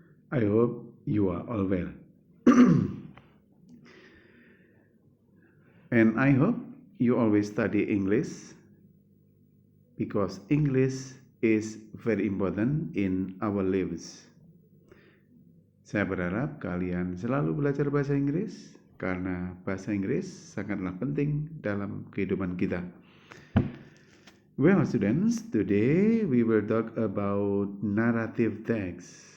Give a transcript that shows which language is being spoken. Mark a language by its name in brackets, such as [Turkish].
[English] I hope you are all well. And I hope you always study English because English is very important in our lives. [Indonesian] Saya berharap kalian selalu belajar bahasa Inggris karena bahasa Inggris sangatlah penting dalam kehidupan kita. [English] Well, students, today we will talk about narrative text.